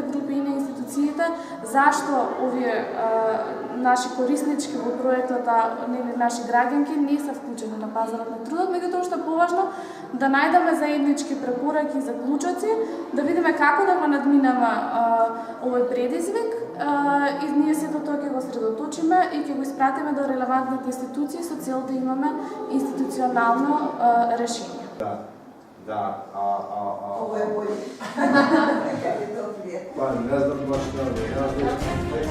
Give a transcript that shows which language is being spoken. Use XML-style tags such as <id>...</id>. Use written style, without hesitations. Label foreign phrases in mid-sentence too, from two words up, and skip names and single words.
<mk>групи и на институциите, зашто овие наши кориснички во проектот, наши граѓанки не се вклучени на пазарот на трудот, меѓутоа што е поважно да најдеме заеднички препораки и заклучоци, да видиме како да го надминеме овој предизвик и ние се до тоа ќе го средоточиме и ќе го испратиме до релевантните институции со цел да имаме институционално решение.</mk> <sr>Ovo je bolje. Pa ne znam baš da</sr>